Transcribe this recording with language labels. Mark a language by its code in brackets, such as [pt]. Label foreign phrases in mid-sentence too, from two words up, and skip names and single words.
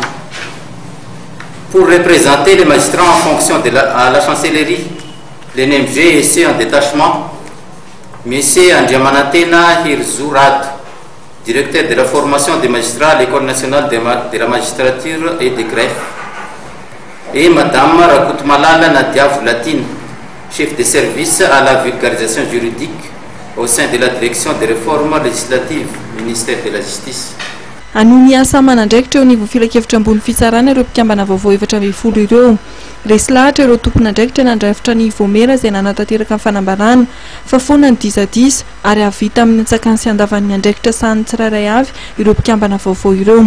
[fr] Pour représenter les magistrats en fonction à la chancellerie, les NMG et ceux en détachement Monsieur Andjamanatena Hirzourat, directeur de la formation des magistrats à l'École nationale de la magistrature et des greffes, et Madame Rakutmalala Nadia Voulatine, chef de service à la vulgarisation juridique au sein de la direction des réformes législatives, ministère de la Justice. [mg] Anony asa manandraikitra eo ny filakevitra ambony fitsarana ireo mpikambana vaovao 7 ireo. Resy lahatra ireo tompon'andraikitra nandrafitra ny vomera izay nanatateraka amin'ny fanambarana fa foana ny disadisa ary avita amin'ny antsakany sy andavan'ny andraikitra sahany tsirairay avy ireo mpikambana vaovao ireo.